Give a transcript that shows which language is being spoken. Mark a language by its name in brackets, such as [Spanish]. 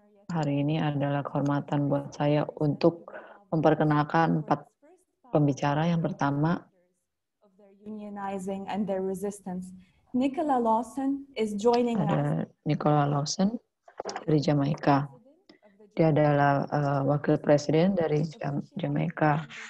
[Indonesian] Hari ini adalah kehormatan buat saya untuk memperkenalkan 4 pembicara. Yang pertama, [English] unionizing and their resistance. Nicola Lawson is joining us. [Indonesian] Nicola Lawson dari Jamaika. Dia adalah wakil presiden dari Jamaika.